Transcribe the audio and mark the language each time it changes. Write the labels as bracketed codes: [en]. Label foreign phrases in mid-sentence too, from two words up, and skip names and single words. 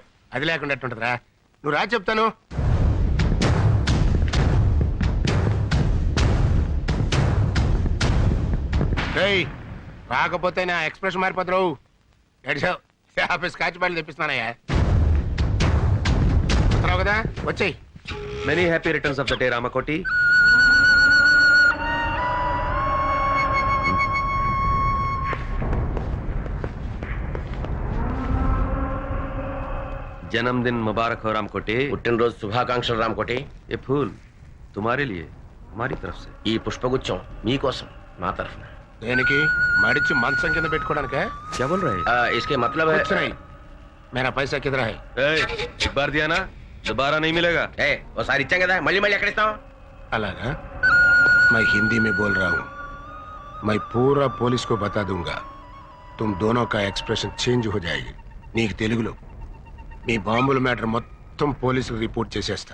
[te] అది లేకుండా ఎట్టుంటదిరా. నువ్వు రా చెప్తాను. రాకపోతే నా ఎక్స్ప్రెషన్ మారిపోతున్నావు. ఏడ్చావు. ఆఫీస్ కాచి బయలు తెప్పిస్తున్నానయ్యా. వస్తున్నావు కదా, వచ్చేయి. [en] Many happy returns of the day, Ramakoti. [hi] जन्मदिन मुबारक हो रामकोटी. [te] పుట్టినరోజు శుభాకాంక్షలు రామకోటి. [hi] ये फूल तुम्हारे लिए हमारी तरफ से. [te] ఈ పుష్పగుచ్చం మీకోసం మా తరఫున. దేనికి? మడిచి మంచం కింద పెట్టుకోవడానికా? [hi] क्या बोल रहे हैं? इसके मतलब है. कुछ नहीं, मेरा पैसा किधर है? एक बार दिया ना, दोबारा नहीं मिलेगा. [te] ఓసారి ఇచ్చాం కదా, మళ్ళీ మళ్ళీ ఎక్కడ ఇస్తాం? అలాగా? [hi] मैं हिंदी में बोल रहा हूँ. मैं पूरा पुलिस को बता दूंगा तुम दोनों का [en] expression change [hi] हो जाएगी [te] నీకు తెలుగులో మీ బాంబుల మ్యాటర్ మొత్తం పోలీసులు రిపోర్ట్ చేసేస్తా